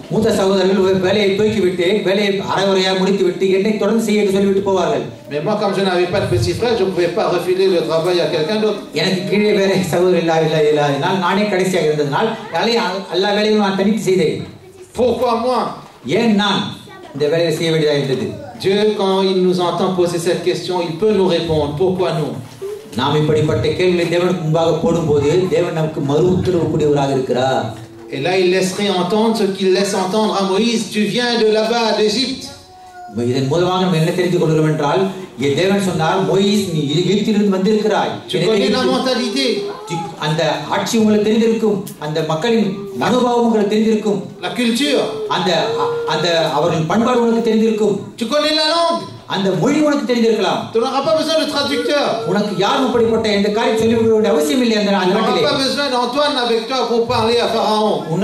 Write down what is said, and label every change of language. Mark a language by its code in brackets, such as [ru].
[ta] மூத்த சகோதரர்கள் வேலையை தூக்கி விட்டு வேலையை அரைகுறையாக முடித்து விட்டு என்னை தொடர்ந்து செய்ய என்று சொல்லிவிட்டு போவார்கள். [fr] Mais moi comme je n'avais pas de petit frère, je ne pouvais pas refiler le travail à quelqu'un d'autre. [ta] எனக்கு கீழே வேற சகோதரர் இல்லாததால் நானே கடைசியாக இருந்ததனால் எல்லா வேலையும் நான் தனித்து செய்தேன். [fr] Pourquoi moi? [ta] ஏன் நான் இந்த வேலையை செய்ய வேண்டியதாக இருந்தது? [fr] Dieu quand il nous entend poser cette question, il peut nous répondre pourquoi nous? [ta] நாம் இப்படிப்பட்ட கேள்விகளை தேவனுக்கு முன்பாக போடும்போது தேவன் நமக்கு மறு உத்தரவு கூடியவராக இருக்கிறார். [fr] Et là il laisserait entendre ce qu'il laisse entendre à Moïse, tu viens de là-bas d'Égypte. [ta] இதன் மூலமாக நாம் என்ன தெரிந்து கொள்கிறோம் என்றால் தேவன் சொன்னார் மோயிஸ் நீ எகிப்திலிருந்து வந்திருக்கிறாய். [fr] Tu connais la mentalité. [ta] அந்த ஆட்சி உங்களுக்கு தெரிந்திருக்கும், அந்த மக்களின் மனோபாவம் உங்களுக்கு தெரிந்திருக்கும், [fr] la culture, [ta] அந்த அந்த அவர்களின் பண்பாடு உங்களுக்கு தெரிந்திருக்கும், [fr] tu connais la langue, [ta] அந்த மொழி உனக்கு தெரிந்திருக்கலாம். [fr] tu n'auras pas besoin de traducteur, [ta] உனக்கு யாரும் அப்படிப்பட்ட எந்த காரியம் சொல்லிக் கொடுக்க வேண்டிய அவசியம் இல்லை. அந்த [fr] tu [ta] நாட்டிலே [fr] n'auras pas besoin d'Antoine avec toi pour parler à Pharaon.